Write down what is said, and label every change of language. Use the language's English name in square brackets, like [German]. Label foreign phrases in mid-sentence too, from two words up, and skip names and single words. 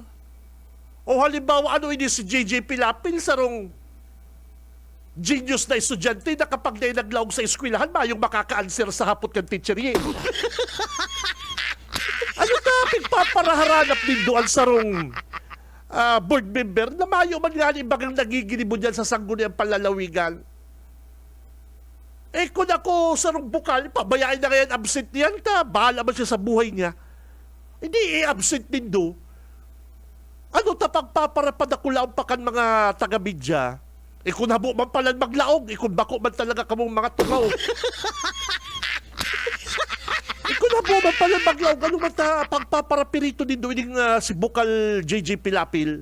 [Bikol] O halimbawa, ano ini si JJ Pilapil sarong genius na estudyante na kapag na naglaog sa eskwelahan, mayong makaka-answer sa hapot kan teacher ye. Ano ta pigpaparaharanap din doon sarong board member na mayo man nga ibagang nagigilibo dyan sa sangguniang palalawigan? Kung ako sarong bukal, pabayaan na ngayon absent niyan ka, bahala man siya sa buhay niya. Hindi absent din do. Ano ta pagpaparapadakulaon pa kan mga taga-media? Kung habo man pala maglaog, kung bako man talaga kamong mga tukaw. Kung habo man pala maglaog, ano man ta pagpaparapirito din do ining si bukal JJ Pilapil?